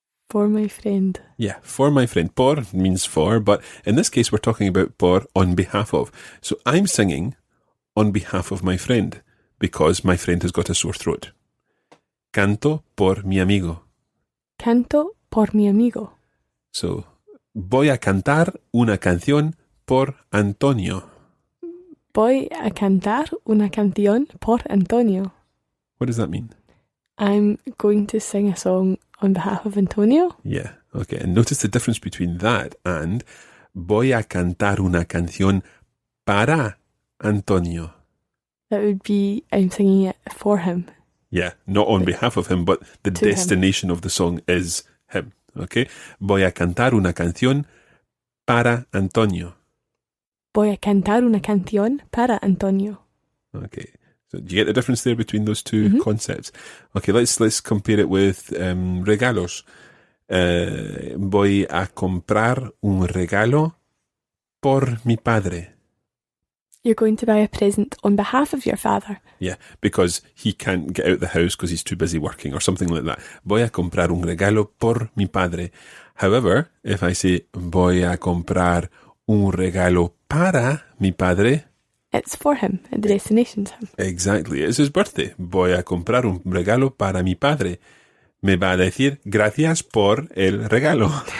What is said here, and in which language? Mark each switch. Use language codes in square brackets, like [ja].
[en] For my friend. Yeah, for my friend. Por means for, but in this case, we're talking about por on behalf of. So I'm singing on behalf of my friend because my friend has got a sore throat. [es] Canto por mi amigo. Canto por mi amigo. So, voy a cantar una canción por Antonio. Voy a cantar una canción por Antonio. [en] What does that mean? I'm going to sing a song on behalf of Antonio. Yeah, okay. And notice the difference between that and [es] voy a cantar una canción para Antonio. [en] That would be, I'm singing it for him. Yeah, not on behalf of him, but the destination of the song is him. Okay? [es] Voy a cantar una canción para Antonio. Voy a cantar una canción para Antonio. [en] Okay. So do you get the difference there between those two concepts? Okay, let's compare it with regalos. [es] Voy a comprar un regalo por mi padre. [en] You're going to buy a present on behalf of your father. Yeah, because he can't get out the house because he's too busy working or something like that. [es] Voy a comprar un regalo por mi padre. [en] However, if I say [es] voy a comprar un regalo para mi padre, [en] it's for him. The destination's him. Exactly. It's his birthday. [es] Voy a comprar un regalo para mi padre. Me va a decir gracias por el regalo.